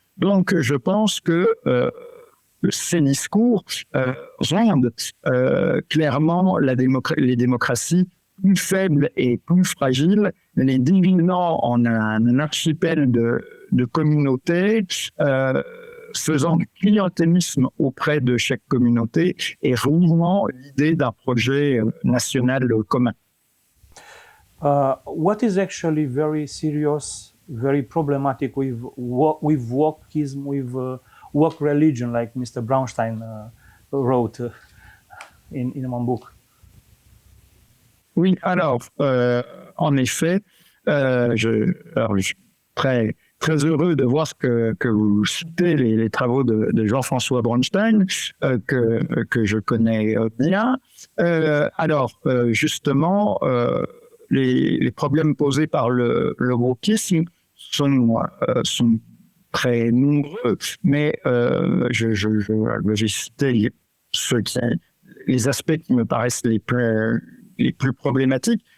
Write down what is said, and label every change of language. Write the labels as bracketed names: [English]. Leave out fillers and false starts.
[French] Donc, je pense que ces discours rendent clairement les démocraties plus faibles et plus fragiles, les divisant en un archipel de communautés, faisant du clientélisme auprès de chaque communauté et ruinant l'idée d'un projet national commun. [English] What is actually very serious, very problematic with wokism, with woke religion, like Mr. Braunstein wrote in one book? [French] Oui, alors, en effet, je suis très heureux de voir que vous citez les travaux de Jean-François Braunstein, que je connais bien. Alors, justement, les problèmes posés par le wokisme sont très nombreux, mais je vais citer les aspects qui me paraissent les plus problématiques.